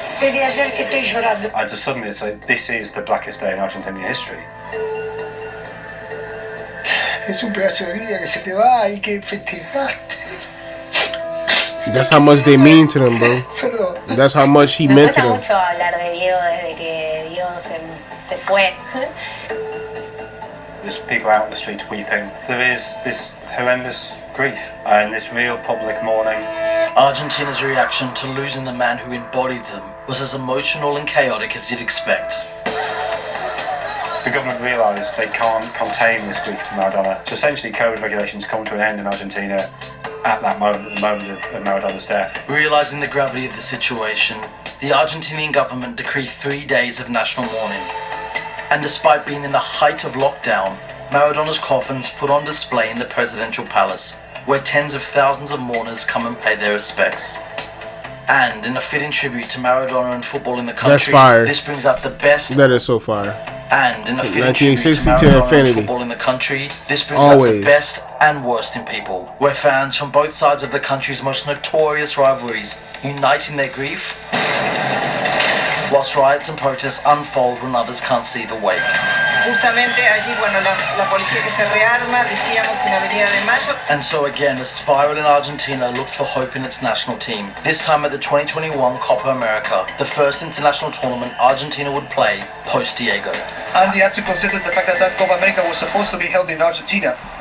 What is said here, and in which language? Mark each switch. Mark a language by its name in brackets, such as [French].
[English] And so suddenly it's like, this is the blackest day in Argentinian history. [Spanish] Es un pedazo de vida que se te va, hay que festejaste. [English] That's how much they mean to them, bro. That's how much he meant to them. [Spanish] Me gusta mucho hablar de Diego desde que Diego se fue. [English] There's people out on the streets weeping. There is this horrendous grief and this real public mourning. Argentina's reaction to losing the man who embodied them was as emotional and chaotic as you'd expect. The government realised they can't contain this grief from Maradona. So essentially COVID regulations come to an end in Argentina at that moment, the moment of Maradona's death. Realising the gravity of the situation, the Argentinian government decreed 3 days of national mourning. And despite being in the height of lockdown, Maradona's coffin's put on display in the presidential palace, where tens of thousands of mourners come and pay their respects. And in a fitting tribute to Maradona and football in the country, that's fire. This brings out the best. That is so fire. And in a fitting tribute to Maradona and football in the country, this brings out the best and worst in people, where fans from both sides of the country's most notorious rivalries unite in their grief, whilst riots and protests unfold when others can't see the wake. [Spanish] Justamente allí, bueno, la policía que se rearma, decíamos en Avenida de Mayo. [English] And so again, the spiral in Argentina looked for hope in its national team. This time at the 2021 Copa America, the first international tournament Argentina would play post-Diego. And you have to consider the fact that that Copa America was supposed to be held in Argentina.